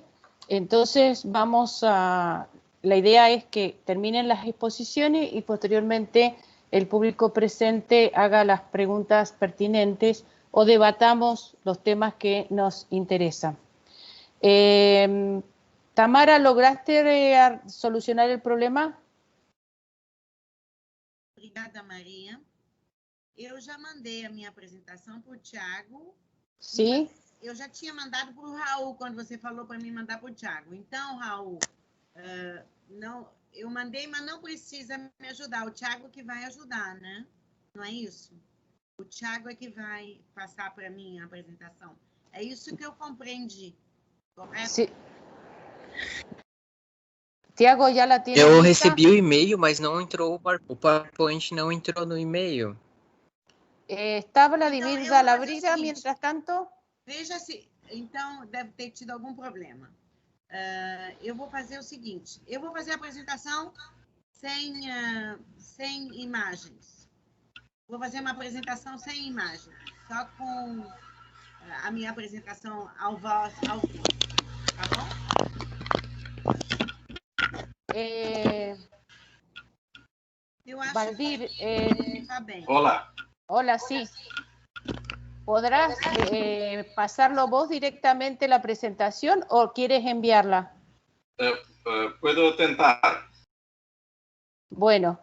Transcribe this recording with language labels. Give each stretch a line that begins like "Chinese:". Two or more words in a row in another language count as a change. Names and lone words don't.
Spanish: Entonces la idea es que terminen las exposiciones y posteriormente el público presente haga las preguntas pertinentes o debatamos los temas que nos interesan. Tamara, ¿lograste solucionar el problema?
Portuguese: Obrigada, Maria. Eu já mandei a minha apresentação para o Thiago. Sim. Eu já tinha mandado para o Raul quando você falou para mim mandar para o Thiago. Então, Raul, não, eu mandei, mas não precisa me ajudar. O Thiago que vai ajudar, né? Não é isso? O Thiago é que vai passar para mim a apresentação. É isso que eu compreendi, correto?
Spanish: Sim. Tiago, já la tiene
Portuguese: Eu
Spanish: lista?
Portuguese: recebi o e-mail, mas não entrou o PowerPoint, não entrou no e-mail.
Spanish: ¿Está Vladimir
Portuguese: Então,
Spanish: Dalabriga mientras tanto?
Portuguese: Veja se... Então, deve ter tido algum problema. Eu vou fazer o seguinte. Eu vou fazer a apresentação sem imagens. Vou fazer uma apresentação sem imagens. Só com a minha apresentação ao vivo. Tá bom? Eu acho Valdir, que tá bem.
Spanish: Hola. Hola, sí. ¿Podrás pasarlo vos directamente la presentación o quieres enviarla? Puedo tentar. Bueno.